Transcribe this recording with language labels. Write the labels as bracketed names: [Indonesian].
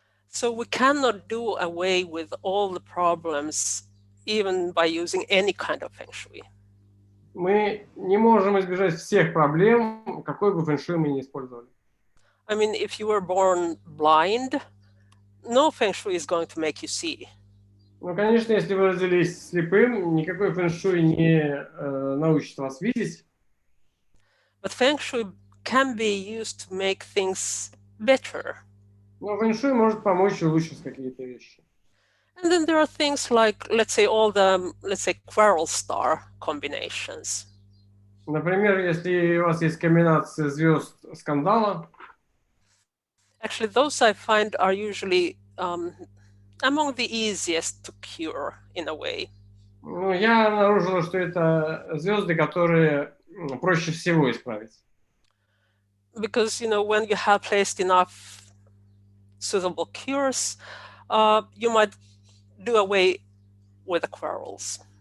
[English] So we cannot do away with all the problems, even by using any kind of feng-shui. [Russian] Мы не можем избежать всех проблем, какой бы фэн-шуй мы ни использовали. [English] I mean, if you were born blind, no feng-shui is going to make you see. [Russian] Ну, конечно, если вы родились слепым, никакой фэн-шуй не научит вас видеть. [English] But feng-shui can be used to make things better. [Russian] Но фэн-шуй может помочь улучшить какие-то вещи. [English] And then there are things like, let's say, all the, quarrel star combinations. [Russian] Например, если у вас есть комбинация звезд скандала. [English] Actually, those I find are usually among the easiest to cure in a way. [Russian] Ну, я обнаружил, что это звезды, которые проще всего исправить. [English] Because, when you have placed enough suitable cures, you might do away with the quarrels.